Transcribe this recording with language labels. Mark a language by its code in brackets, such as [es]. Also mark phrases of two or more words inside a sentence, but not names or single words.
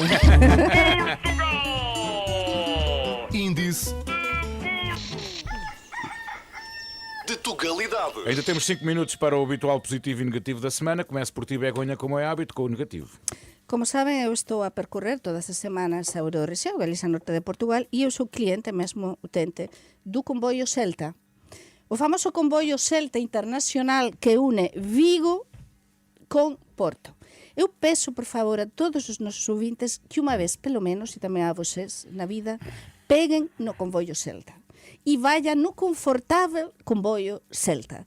[pt] Índice de Tugalidade. Ainda temos 5 minutos para o habitual positivo e negativo da semana. Começo por ti, Begonha, como é hábito, com o negativo. Como sabem, eu estou a percorrer todas as semanas a Euroregião, Galiza Norte de Portugal, e eu sou cliente, mesmo utente, do comboio Celta. [gl] O famoso comboio Celta Internacional que une Vigo con Porto. Eu peço, por favor, a todos os nosos ouvintes que unha vez, pelo menos, e tamén a vocês na vida, peguen no comboio Celta e vayan no confortável comboio Celta.